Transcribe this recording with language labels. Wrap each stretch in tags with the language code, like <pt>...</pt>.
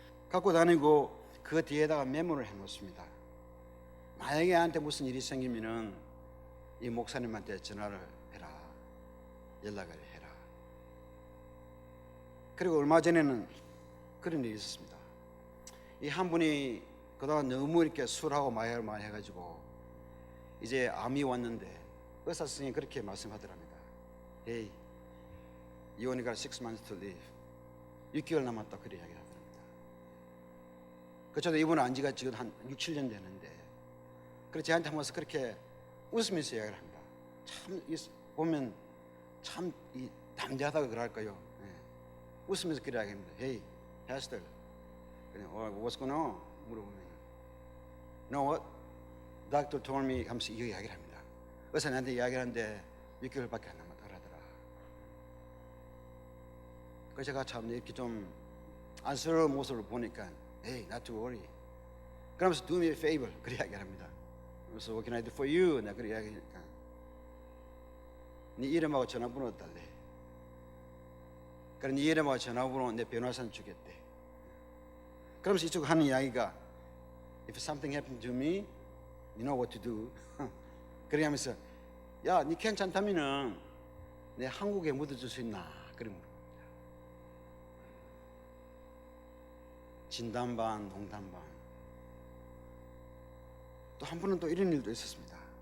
<ko>갖고 다니고 그 뒤에다가 메모를 해놓습니다. 만약에 나한테 무슨 일이 생기면은 이 목사님한테 전화를 해라, 연락을 해라. 그리고 얼마 전에는 그런 일이 있었습니다. 이 한 분이 그동안 너무 이렇게 술하고 마약을 많이 해가지고 이제 암이 왔는데 의사 선생님이 그렇게 말씀하더랍니다.</ko> <en>Hey, you only got 6 months to live.</en> <ko>6개월 남았다, 그래 이야기를 하더랍니다. 그쳐도 이분은 안 지가 지금 한 6, 7년 되는데 그래서 저한테 한 번 그렇게 웃으면서 이야기를 합니다. 참 보면 참 담대하다고 그럴까요? 네. 웃으면서 그래 이야기합니다.</ko> <en>Hey, Pastor, what's going on?</en> <ko>물어보면</ko> <en>No, what? Doctor told me</en> <ko>하면서 이 이야기를 합니다. 의사 나한테 이야기를 하는데 6개월밖에 안 남았다 그러더라. 그래서 제가 참 이렇게 좀 안쓰러운 모습을 보니까</ko> <en>Hey, not to worry.</en> <ko>그러면서</ko> <en>do me a favor</en> <ko>그래 이야기를 합니다.</ko> <en>그래서 what can I do for you?</en> <ko>내가 그래 이야기하니까 네 이름하고 전화번호 달래. 그래 네 이름하고 전화번호 내 변호사는 주겠대. 그러면서 이쪽 하는 이야기가</ko> <en>If something happened to me, you know what to do.</en> <ko>그래 하면서 야, 니 괜찮다면은 내 한국에 묻어줄 수 있나? 그런 거. 진담반, 농담반. 또 한 분은 또 이런 일도 있었습니다.</ko>